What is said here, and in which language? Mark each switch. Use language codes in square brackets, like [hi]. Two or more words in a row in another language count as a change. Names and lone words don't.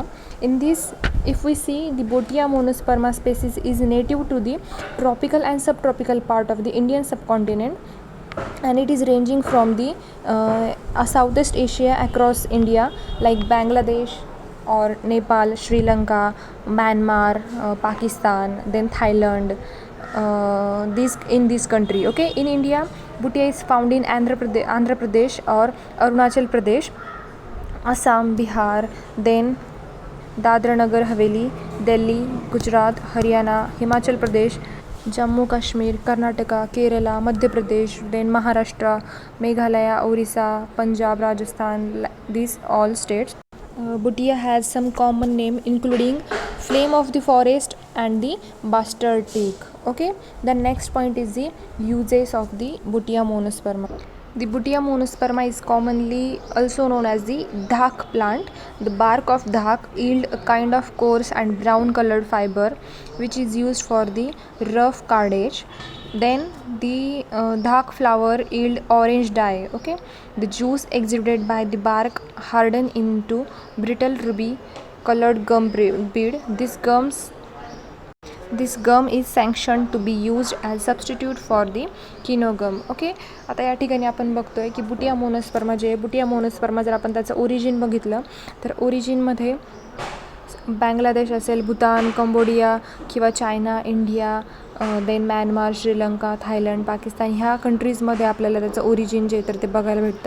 [en] In this, if we see, the Butia monosperma species is native to the tropical and subtropical part of the Indian subcontinent, and it is ranging from the Southeast Asia across India like Bangladesh or Nepal, Sri Lanka, Myanmar, Pakistan, then Thailand, this country. Okay, in India, Butia is found in Andhra Pradesh or Arunachal Pradesh, Assam, Bihar, then Dadra Nagar Haveli, Delhi, Gujarat, Haryana, Himachal Pradesh, Jammu Kashmir, Karnataka, Kerala, Madhya Pradesh, then Maharashtra, Meghalaya, Orissa, Punjab, Rajasthan, these all states. Butia has some common name including flame of the forest and the bustard teak. Okay, the next point is the uses of the Butia monosperma. The Butia monosperma is commonly also known as the dhak plant. The bark of dhak yield a kind of coarse and brown colored fiber which is used for the rough cardage. Then the dhak flower yield orange dye. Okay, the juice exuded by the bark harden into brittle ruby colored gum bead. This gum is sanctioned to be used as substitute for the kino gum. [mr] ओके, आता या ठिकाणी आपण बघतोय की बुटिया मोनोस्पर्मा जे बुटिया मोनोस्पर्मा जर आपण त्याचं ओरिजिन बघितलं तर ओरिजिनमध्ये बांगलादेश असेल, भूतान, कंबोडिया किंवा चायना, इंडिया, देन म्यानमार, श्रीलंका, थायलंड, पाकिस्तान ह्या कंट्रीजमध्ये आपल्याला त्याचं ओरिजिन जे तर ते बघायला भेटतं.